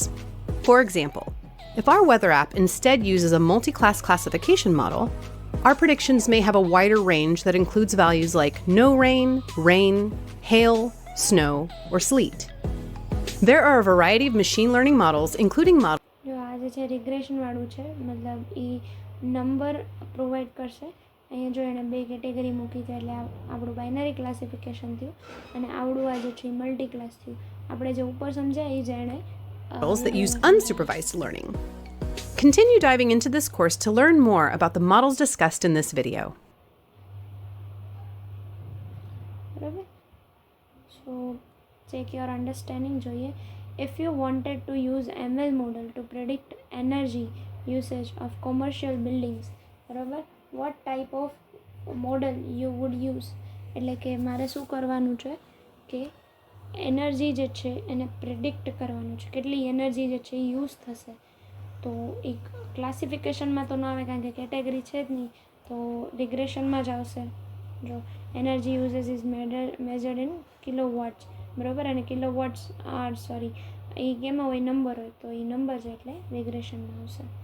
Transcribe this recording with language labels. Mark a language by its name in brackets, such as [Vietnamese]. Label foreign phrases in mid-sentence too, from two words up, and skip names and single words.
[English] For example, if our weather app instead uses a multi-class classification model, our predictions may have a wider range that includes values like no rain, rain, hail, snow, or sleet. There are a variety of machine learning models, including models. [Gujarati] જો આ જે છે રિગ્રેશનવાળું છે, મતલબ એ [English] number provide [Gujarati] કરશે. અહીંયા જો એણે 2 કેટેગરી મૂકી છે એટલે આપણું [English] binary classification [Gujarati] થયું, અને આવડું આ જે છે [English] multi class [Gujarati] થયું. આપણે જે ઉપર સમજ્યા એ જ એણે [English] Models that use unsupervised learning. Continue diving into this course to learn more about the models discussed in this video. [Gujarati] બરાબર. [English] સો check your understanding જોઈએ. If you wanted to use ML model to predict energy usage of commercial buildings, બરાબર, what type of model you would use? [Gujarati] એટલે કે મારે શું કરવાનું છે કે એનર્જી જે છે એને પ્રિડિક્ટ કરવાનું છે, કેટલી એનર્જી જે છે એ યુઝ થશે તો એક ક્લાસિફિકેશનમાં તો ન આવે કારણ કે કેટેગરી છે જ નહીં, તો રિગ્રેશનમાં જ આવશે. જો [English] energy usage is measured in kilowatts, [Gujarati] બરાબર, અને [English] kilowatts are sorry [Gujarati] એ કેમાં હોય, નંબર હોય, તો એ નંબર છે એટલે રિગ્રેશનમાં આવશે.